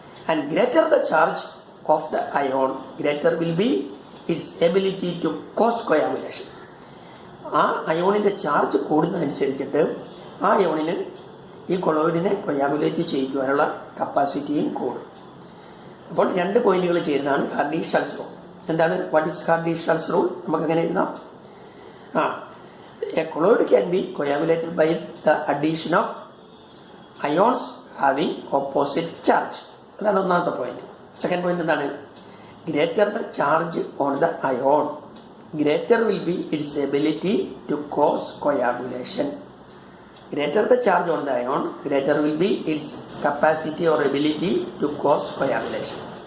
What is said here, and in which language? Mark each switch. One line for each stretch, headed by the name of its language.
English: And greater the charge of the ion greater will be its ability to cause coagulation.
Malayalam: ആ അയോണിൻ്റെ charge കൂടുന്നതനുസരിച്ചിട്ട് ആ അയോണിന് ഈ കൊളോയിഡിനെ coagulate ചെയ്യിക്കുവാനുള്ള കപ്പാസിറ്റിയും കൂടും. അപ്പോൾ രണ്ട് പോയിന്റുകൾ ചേരുന്നതാണ് ഹാർഡി-ഷൾസ് റൂൾ. എന്താണ്
English: What is Hardy Schulze rule?
Malayalam: നമുക്ക് എങ്ങനെ എഴുതാം?
English: A colloid can be coagulated by the addition of ions having opposite charge.
Malayalam: അതാണ് ഒന്നാമത്തെ പോയിന്റ്. സെക്കൻഡ് പോയിന്റ് എന്താണ്?
English: Greater the charge on the ion greater will be its ability to cause coagulation. Greater the charge on the ion greater will be its capacity or ability to cause coagulation.